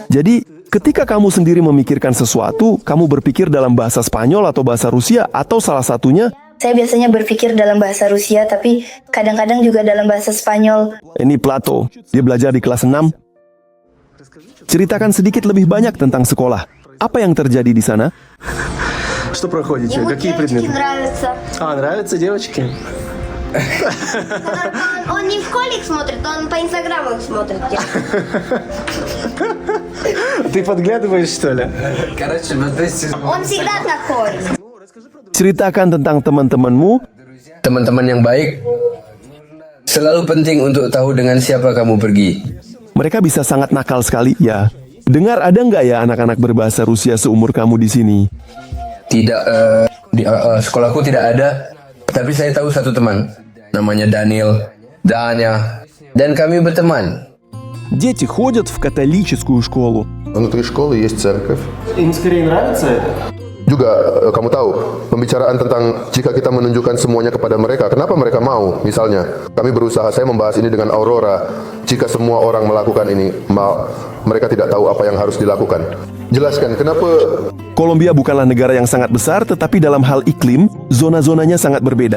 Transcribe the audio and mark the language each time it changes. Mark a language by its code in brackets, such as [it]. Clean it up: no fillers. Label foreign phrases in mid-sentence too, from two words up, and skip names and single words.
[id] Jadi, ketika kamu sendiri memikirkan sesuatu, kamu berpikir dalam bahasa Spanyol atau bahasa Rusia atau salah satunya? Saya biasanya berpikir dalam bahasa Rusia, tapi kadang-kadang juga dalam bahasa Spanyol. Ini Plato, dia belajar di kelas 6. Ceritakan sedikit lebih banyak tentang sekolah. Apa yang terjadi di sana? [ru] Что проходите? Какие предметы? нравятся. Нравятся девочки? Он не в школе их смотрит, он по инстаграму их смотрит. Ты подглядываешь, что ли? Он всегда такой. [id] Ceritakan tentang teman-temanmu. Teman-teman yang baik selalu penting untuk tahu dengan siapa kamu pergi. Mereka bisa sangat nakal sekali, ya. Dengar ada nggak ya anak-anak berbahasa Rusia seumur kamu di sini? Tidak, di sekolahku tidak ada, tapi saya tahu satu teman, namanya Daniel, Danya, dan kami berteman. [ru] Дети ходят в католическую школу. Внутри школы есть церковь. Им скорее нравится это? [id] Juga kamu tahu, pembicaraan tentang jika kita menunjukkan semuanya kepada mereka, kenapa mereka mau? Misalnya, kami berusaha, saya membahas ini dengan Aurora. Jika semua orang melakukan ini, mereka tidak tahu apa yang harus dilakukan. Jelaskan kenapa. Kolombia bukanlah negara yang sangat besar, tetapi dalam hal iklim, zona-zonanya sangat berbeda.